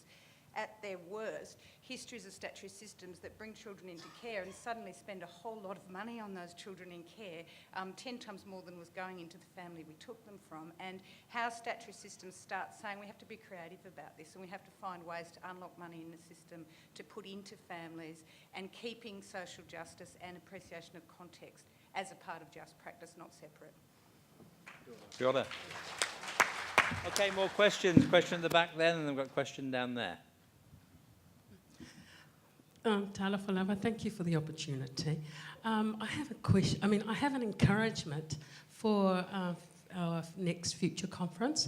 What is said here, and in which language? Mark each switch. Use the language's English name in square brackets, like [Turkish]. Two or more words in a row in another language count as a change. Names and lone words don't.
[English] At their worst, histories of statutory systems that bring children into care and suddenly spend a whole lot of money on those children in care, 10 times more than was going into the family we took them from, and how statutory systems start saying we have to be creative about this, and we have to find ways to unlock money in the system to put into families, and keeping social justice and appreciation of context as a part of just practice, not separate. [Māori] Kia ora. [English] Okay, more questions. Question at the back then, and then we've got a question down there. [Samoan] Tala Falava, [English] thank you for the opportunity. I have a question. I have an encouragement for our next future conference.